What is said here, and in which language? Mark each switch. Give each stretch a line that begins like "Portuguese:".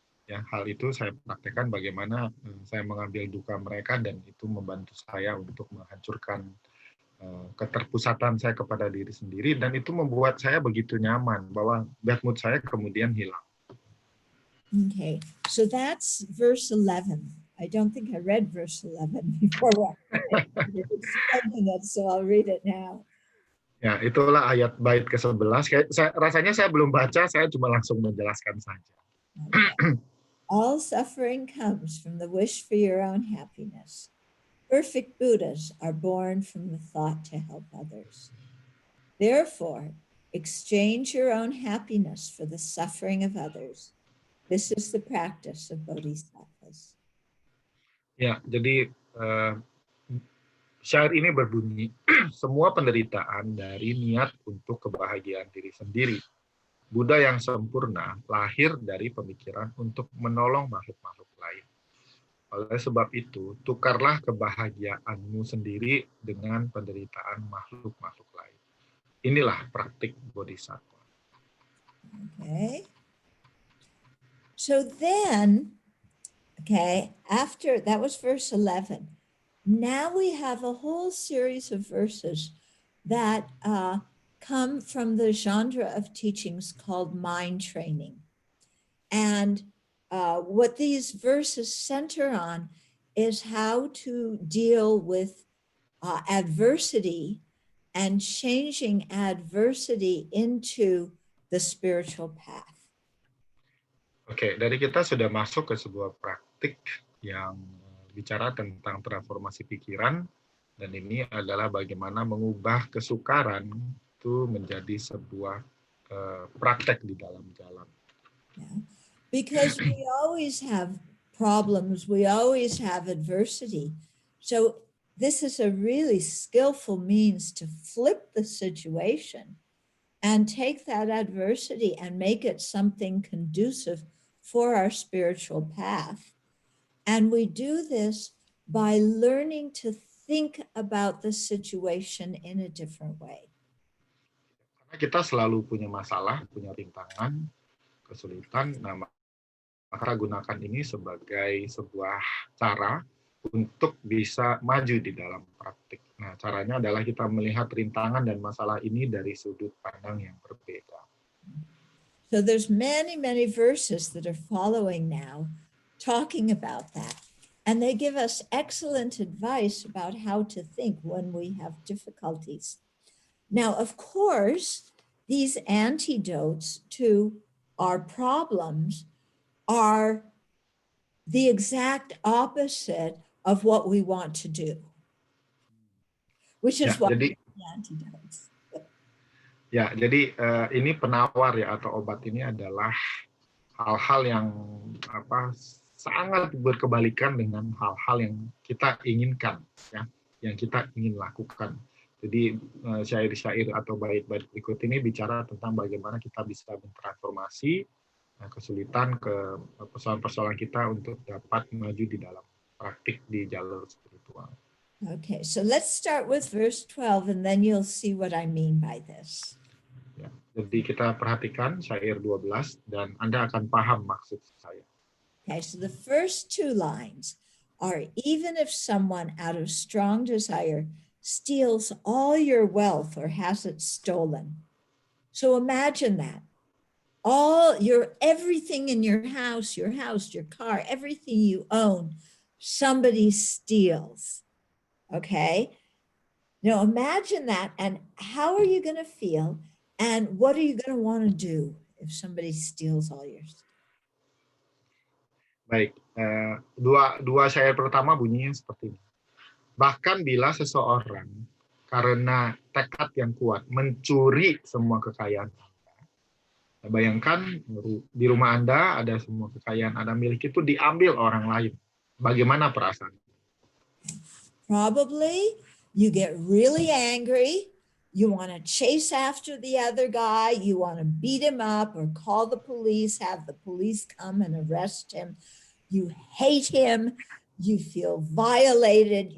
Indonesian: Ya, hal itu saya praktekkan bagaimana saya mengambil duka mereka dan itu membantu saya untuk menghancurkan keterpusatan saya kepada diri sendiri, dan itu membuat saya begitu nyaman bahwa bad mood saya kemudian hilang.
English: Okay, so that's verse 11. I don't think I read verse 11 before. So I'll read it now.
Indonesian: Ya, itulah ayat bait ke-11. Rasanya saya belum baca, saya cuma langsung menjelaskan saja.
English: Okay. All suffering comes from the wish for your own happiness. Perfect Buddhas are born from the thought to help others. Therefore, exchange your own happiness for the suffering of others. This is the practice of bodhisattvas.
Indonesian: Ya, jadi syair ini berbunyi, semua penderitaan dari niat untuk kebahagiaan diri sendiri. Buddha yang sempurna lahir dari pemikiran untuk menolong makhluk-makhluk lain. Oleh sebab itu, tukarlah kebahagiaanmu sendiri dengan penderitaan makhluk-makhluk lain. Inilah praktik bodhisattva.
English: Okay. So then, after that was verse 11. Now we have a whole series of verses that come from the genre of teachings called mind training. And what these verses center on is how to deal with adversity and changing adversity into the spiritual path.
Indonesian: Oke, dari kita sudah masuk ke sebuah praktik yang bicara tentang transformasi pikiran, dan ini adalah bagaimana mengubah kesukaran itu menjadi sebuah praktek di dalam jalan.
English: Yeah. Because we always have problems, we always have adversity. So this is a really skillful means to flip the situation and take that adversity and make it something conducive for our spiritual path. And we do this by learning to think about the situation in a different way.
Indonesian: Karena kita selalu punya masalah, punya rintangan, kesulitan, nah maka gunakan ini sebagai sebuah cara untuk bisa maju di dalam praktik. Nah, caranya adalah kita melihat rintangan dan masalah ini dari sudut pandang yang berbeda.
English: So there's many verses that are following now talking about that. And they give us excellent advice about how to think when we have difficulties. Now, of course, these antidotes to our problems are the exact opposite of what we want to do, which is why
Indonesian: jadi,
English: the antidotes.
Indonesian: Ya, jadi ini penawar ya atau obat ini adalah hal-hal yang sangat berkebalikan dengan hal-hal yang kita inginkan, ya, yang kita ingin lakukan. Jadi syair-syair atau bait-bait berikut ini bicara tentang bagaimana kita bisa mentransformasi kesulitan ke persoalan-persoalan kita untuk dapat maju di dalam praktik di jalur spiritual.
English: Okay, so let's start with verse 12 and then you'll see what I mean by this.
Indonesian: Ya, jadi kita perhatikan syair 12 dan Anda akan paham maksud saya.
English: Okay, so the first two lines are, even if someone out of strong desire steals all your wealth or has it stolen. So imagine that. Everything in your house, your car, everything you own, somebody steals. Okay. Now imagine that, and how are you going to feel, and what are you going to want to do if somebody steals all your stuff?
Indonesian: Baik, dua syair pertama bunyinya seperti ini. Bahkan bila seseorang karena tekad yang kuat mencuri semua kekayaan Anda, bayangkan di rumah Anda ada semua kekayaan Anda miliki itu diambil orang lain. Bagaimana perasaan?
English: Probably you get really angry. You want to chase after the other guy. You want to beat him up or call the police, have the police come and arrest him. You hate him. You feel violated.